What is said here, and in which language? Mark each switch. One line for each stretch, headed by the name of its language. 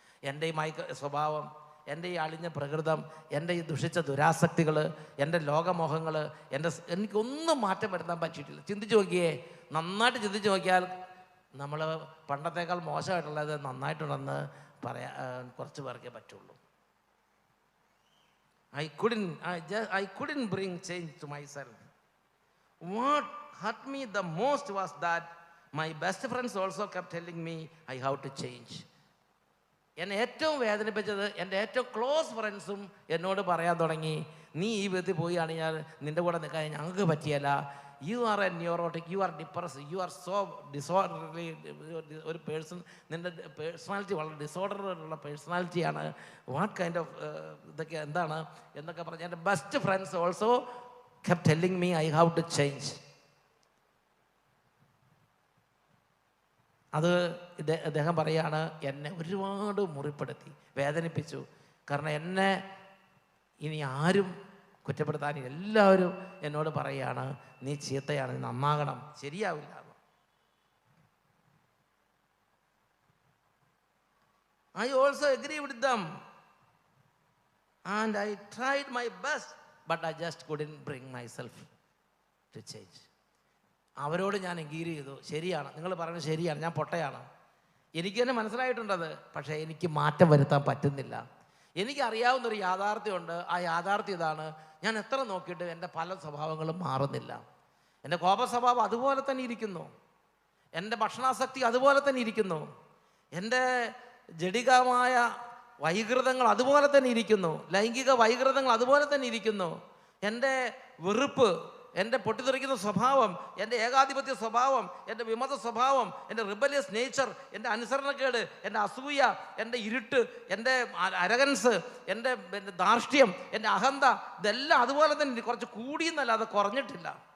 Malayalam: എൻ്റെ ഈ സ്വഭാവം, എൻ്റെ ഈ അളിഞ്ഞ പ്രകൃതം, എൻ്റെ ഈ ദുഷിച്ച ദുരാസക്തികൾ, എൻ്റെ ലോകമോഹങ്ങൾ, എനിക്കൊന്നും മാറ്റം വരുത്താൻ പറ്റിയിട്ടില്ല. ചിന്തിച്ച് നോക്കിയേ, നന്നായിട്ട് ചിന്തിച്ച് നോക്കിയാൽ നമ്മൾ പണ്ടത്തേക്കാൾ മോശമായിട്ടുള്ളത് നന്നായിട്ടുണ്ടെന്ന് പറയാൻ കുറച്ച് പേർക്കേ പറ്റുള്ളൂ.
English: I couldn't bring change to myself. What hurt me the most was that my best friends also kept telling me I have to change.
Malayalam: എന്നെ ഏറ്റവും വേദനിപ്പിച്ചത് എൻ്റെ ഏറ്റവും ക്ലോസ് ഫ്രണ്ട്സും എന്നോട് പറയാൻ തുടങ്ങി, നീ ഈ വിധത്തിൽ പോവുകയാണെങ്കിൽ നിൻ്റെ കൂടെ നിൽക്കാൻ ഞങ്ങൾക്ക് പറ്റിയല്ല,
English: you are a neurotic, you are depress, you are so disorderly,
Malayalam: ഒരു പേഴ്സൺ, നിൻ്റെ പേഴ്സണാലിറ്റി വളരെ ഡിസോർഡറുള്ള പേഴ്സണാലിറ്റിയാണ്,
English: what kind of
Malayalam: ഇതൊക്കെ എന്താണ് എന്നൊക്കെ പറഞ്ഞ് എൻ്റെ best friends also
English: kept telling me I have to change.
Malayalam: അത് അദ്ദേഹം പറയാണ്, എന്നെ ഒരുപാട് മുറിപ്പെടുത്തി, വേദനിപ്പിച്ചു. കാരണം എന്നെ ഇനി ആരും കുറ്റപ്പെടുത്താൻ, എല്ലാവരും എന്നോട് പറയുകയാണ്, നീ ചീത്തയാണ്, നീ നന്നാകണം, ശരിയാവില്ല.
English: I also agree with them and I tried my best but I just couldn't bring myself to change.
Malayalam: അവരോട് ഞാൻ എഗ്രി ചെയ്തു, ശരിയാണ്, നിങ്ങൾ പറയുന്നത് ശരിയാണ്, ഞാൻ പൊട്ടയാണ്, എനിക്ക് തന്നെ മനസ്സിലായിട്ടുണ്ടത്, പക്ഷേ എനിക്ക് മാറ്റം വരുത്താൻ പറ്റുന്നില്ല. എനിക്കറിയാവുന്നൊരു യാഥാർത്ഥ്യമുണ്ട്. ആ യാഥാർത്ഥ്യം ഇതാണ്, ഞാൻ എത്ര നോക്കിയിട്ട് എൻ്റെ പല സ്വഭാവങ്ങളും മാറുന്നില്ല. എൻ്റെ കോപ സ്വഭാവം അതുപോലെ തന്നെ ഇരിക്കുന്നു, എൻ്റെ ഭക്ഷണാസക്തി അതുപോലെ തന്നെ ഇരിക്കുന്നു, എൻ്റെ ജഡികമായ വൈകൃതങ്ങൾ അതുപോലെ തന്നെ ഇരിക്കുന്നു, ലൈംഗിക വൈകൃതങ്ങൾ അതുപോലെ തന്നെ ഇരിക്കുന്നു, എൻ്റെ വെറുപ്പ്, എൻ്റെ പൊട്ടിത്തെറിക്കുന്ന സ്വഭാവം, എൻ്റെ ഏകാധിപത്യ സ്വഭാവം, എൻ്റെ വിമത സ്വഭാവം, എൻ്റെ റിബലിയസ് നേച്ചർ, എൻ്റെ അനുസരണക്കേട്, എൻ്റെ അസൂയ, എൻ്റെ ഇരുട്ട്, എൻ്റെ അരഗൻസ്, എൻ്റെ ധാർഷ്ട്യം, എൻ്റെ അഹന്ത, ഇതെല്ലാം അതുപോലെ തന്നെ കുറച്ച് കൂടിയെന്നല്ലാതെ കുറഞ്ഞിട്ടില്ല.